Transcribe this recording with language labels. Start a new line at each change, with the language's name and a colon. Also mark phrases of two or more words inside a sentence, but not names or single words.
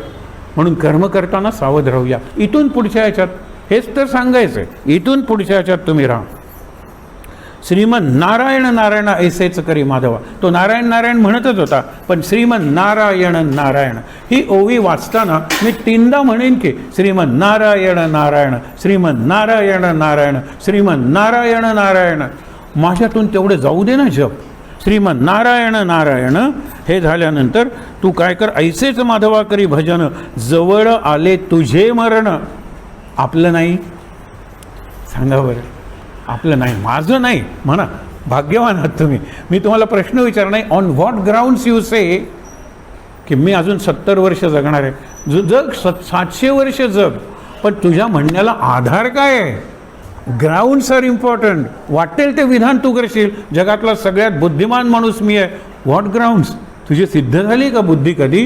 Marathi: म्हणून कर्म करताना सावध राहूया. इथून पुढच्या ह्याच्यात हेच तर सांगायचं आहे. इथून पुढच्या ह्याच्यात तुम्ही राहा. श्रीमन नारायण नारायण ऐसेच करी माधवा. तो नारायण नारायण म्हणतच होता, पण श्रीमन नारायण नारायण ही ओवी वाचताना मी 3दा म्हणेन की श्रीमन नारायण नारायण, श्रीमन नारायण नारायण, श्रीमन नारायण नारायण. माझ्यातून तेवढे जाऊ दे ना जप. श्रीमन नारायण नारायण हे झाल्यानंतर तू काय कर, ऐसेच माधवा करी भजन, जवळ आले तुझे मरण. आपलं नाही, सांगा बरं, आपलं नाही, माझं नाही म्हणा, भाग्यवान आहात तुम्ही. मी तुम्हाला प्रश्न विचारणार नाही,
English: on what grounds you say
Marathi: की मी अजून 70 वर्ष जगणार आहे. जग 700 वर्ष जग, पण तुझ्या म्हणण्याला आधार काय आहे?
English: grounds are important.
Marathi: वाटेल ते विधान तू करशील, जगातला सगळ्यात बुद्धिमान माणूस मी आहे.
English: what grounds?
Marathi: तुझी सिद्ध झाली का बुद्धी कधी?